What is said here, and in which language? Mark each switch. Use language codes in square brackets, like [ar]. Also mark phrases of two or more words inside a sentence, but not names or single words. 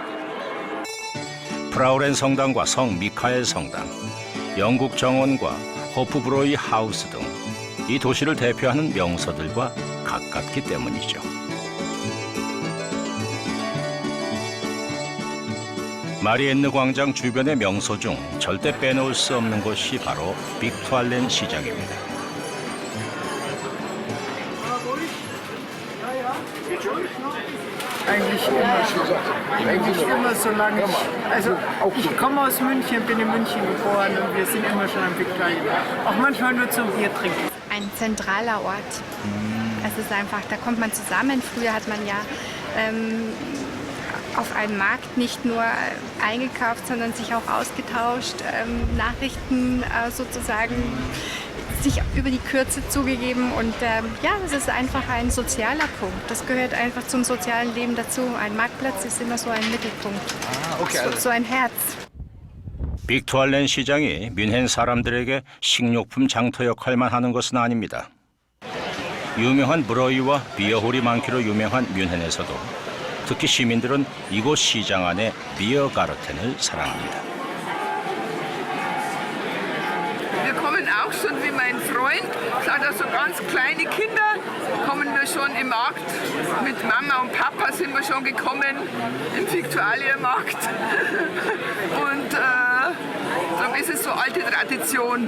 [ko] 프라우렌 성당과 성 미카엘 성당, 영국 정원과 호프브로이 하우스 등 이 도시를 대표하는 명소들과 가깝기 때문이죠. 마리엔느 광장 주변의 명소 중 절대 빼놓을 수 없는 곳이 바로 빅투알렌 시장입니다. [de] Eigentlich immer so. Eigentlich immer so lange. Also ich komme aus München, bin in München geboren und wir sind immer schon am Viktualien. Auch manchmal nur zum Bier trinken. Ein zentraler Ort. Es ist einfach, da kommt man zusammen. Früher hat man ja auf einem Markt nicht nur eingekauft, sondern sich auch ausgetauscht, Nachrichten sozusagen sich über die Kürze zugegeben und ja, es ist einfach ein sozialer Punkt. Das gehört einfach zum sozialen Leben dazu. Ein Marktplatz ist immer so ein Mittelpunkt, so ein Herz. [ko] 빅투알렌 시장이 뮌헨 사람들에게 식료품 장터 역할만 하는 것은 아닙니다. 유명한 브로이와 비어홀이 많기로 유명한 뮌헨에서도 특히 시민들은 이곳 시장 안에 비어가르텐을 사랑합니다. [de] Wir kommen auch schon wie mein Freund, seit er so ganz kleine Kinder, kommen wir schon im Markt. Mit Mama und Papa sind wir schon gekommen im Viktualienmarkt. Und so ist es so alte Tradition.